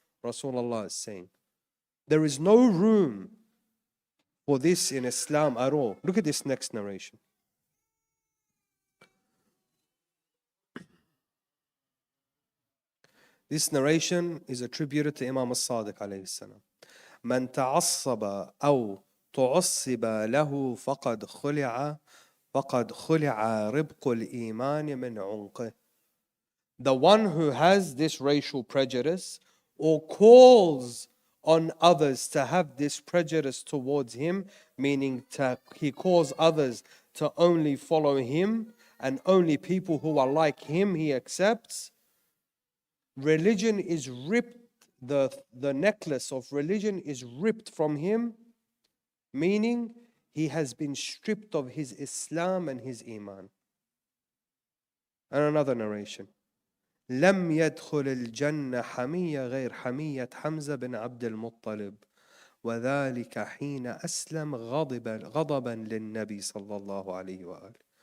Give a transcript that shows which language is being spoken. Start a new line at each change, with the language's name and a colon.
English: Rasulullah is saying. There is no room for this in Islam at all. Look at this next narration. This narration is attributed to Imam al-Sadiq alayhi salam.
Arabic: من تعصب أو تعصب له فقد خلع ربق الإيمان من عنقه.
English: The one who has this racial prejudice or calls on others to have this prejudice towards him, meaning he calls others to only follow him and only people who are like him he accepts, religion is ripped, the necklace of religion is ripped from him, meaning he has been stripped of his Islam and his Iman. And another narration.
Arabic: لم يدخل الجنة حمية غير حمية حمزة بن عبد المطلب وذلك حين أسلم غضبا للنبي صلى الله عليه وآله.